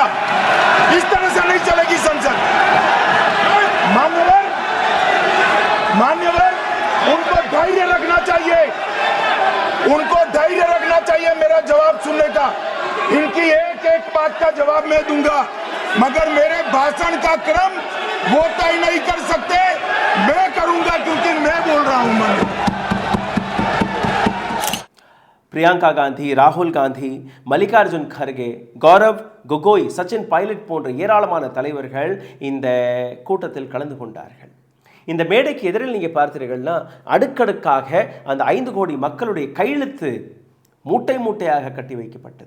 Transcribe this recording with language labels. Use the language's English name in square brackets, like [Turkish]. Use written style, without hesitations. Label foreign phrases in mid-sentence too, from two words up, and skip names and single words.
[Hindi] इस तरह से नहीं चलेगी संसद. मान्यवर, उनको धैर्य रखना चाहिए, उनको धैर्य रखना चाहिए मेरा जवाब सुनने का. इनकी एक एक बात का जवाब मैं दूंगा, मगर मेरे भाषण का क्रम वो तय नहीं कर सकते, मैं करूंगा क्योंकि मैं बोल रहा हूं. [Tamil] பிரியங்கா காந்தி, ராகுல் காந்தி, மல்லிகார்ஜுன் கர்கே, கௌரவ் கோகோய், சச்சின் பைலட் போன்ற ஏராளமான தலைவர்கள் இந்த கூட்டத்தில் கலந்து கொண்டார்கள். இந்த மேடைக்கு எதிரில் நீங்கள் பார்த்தீர்கள்னா அடுக்கடுக்காக அந்த 5 கோடி மக்களுடைய கையெழுத்து மூட்டை மூட்டையாக கட்டி வைக்கப்பட்டது.